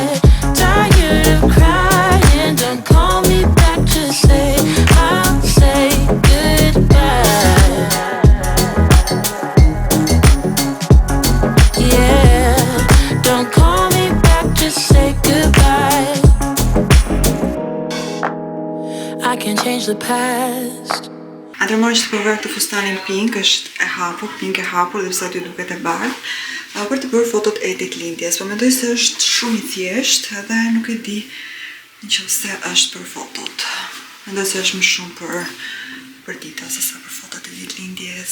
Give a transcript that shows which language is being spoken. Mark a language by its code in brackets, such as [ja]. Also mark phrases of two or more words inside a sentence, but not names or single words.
[en] Tired of crying, don't call me back to say I'll say goodbye. Yeah, don't call me back, just say goodbye. I can't change the past. [sq] Atëherë që të provoj këtë fustanin pink, është e hapur, pink e hapur dhe sa ty duket e bardhë, për të bërë fotot e ditëlindjes. Po mendoj se është shumë i thjeshtë edhe nuk e di nëse është për fotot. Mendoj se është më shumë për dita se sa për fotot e ditëlindjes.